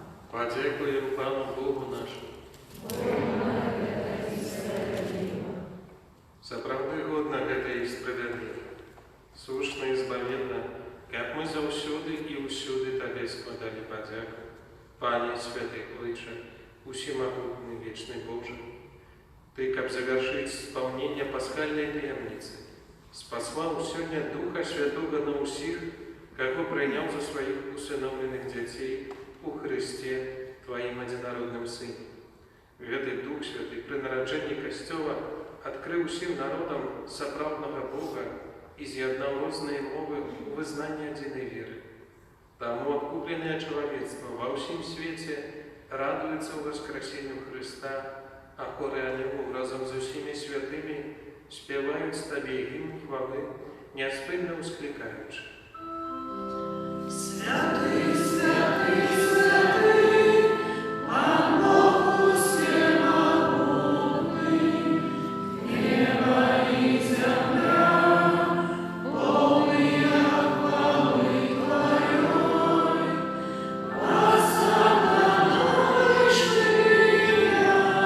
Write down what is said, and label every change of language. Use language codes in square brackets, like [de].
[uk] Подякуємо Пану Богу нашому. [be] Сапраўды годна гэта і справядліва, слушна і збаведна, як мы заўсёды і ўсюды Табе складалі падзяку, Пане Святы Ойче, усемагутны вечны Божа. Ты, каб завяршыць спаўненне пасхальнай таямніцы, спаслаў сёння Духа Святога на ўсіх, каго прыняў за сваіх усыноўленых дзяцей у Христе, Тваім адзінародным Сыне. Гэты Дух Святы пры нараджэнні Касцёла адкрыў усім народам сапраўднага Бога і з'яднаў розныя мовы ў вызнанні адзінай веры. Таму адкупленае чалавецтва ва ўсім свеце радуецца ў воскресенню Христа, а хоры анёлаў разам з усімі святымі спяваюць Табе гімн хвалы, няспынна ўсклікаючы. [cu] Святый, святый, святый, Пан Бог всемогутный, небо и земля, полные хвалы Твоей, осанна вышняя,